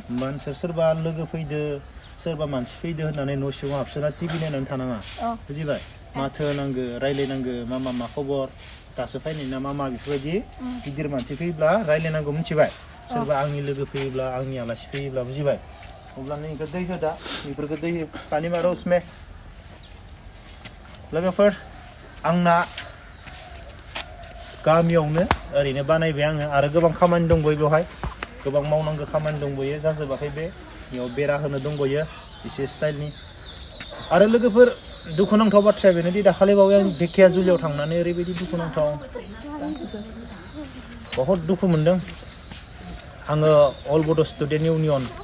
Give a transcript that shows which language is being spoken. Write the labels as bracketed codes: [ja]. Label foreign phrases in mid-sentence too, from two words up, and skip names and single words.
[brx] होमबा नोंसोर सोरबा लोगो फैदो, सोरबा मानसि फैदो होननानै न' सिङाव हाबसोना टिभि नायनानै थानाङा, बुजिबाय? माथो होनांगो, रायलायनांगो, मामा मा खबर, दासो फैनाय ना मामा, बेफोरबायदि गिदिर मानसि फैब्ला रायलायनांगौ, मिथिबाय? सोरबा आंनि लोगो फैयोब्ला, आंनि आलासि फैयोब्ला, बुजिबाय? अब्ला नों इखौ दै हो, दा बेफोरखौ दै हो, [hi] पानी मारो उसमें। [brx] लोगोफोर आंना गामियावनो ओरैनो बानायबाय आङो, आरो गोबां खामानि दंबावो बेवहाय, गोबां मावनांगौ खामानि दंबावो, जाजोबाखै बे। बेयाव बेरा होनो दंबावो एसे स्टाइलनि। आरो लोगोफोर दुखुनांथाव बाथ्राया बेनोदि दाखालि बावै आं धेकियाजुलियाव थांनानै ओरैबायदि दुखुनांथाव बहुद दुखु मोनदों आङो अल बड' स्टुडेन्ट इउनियन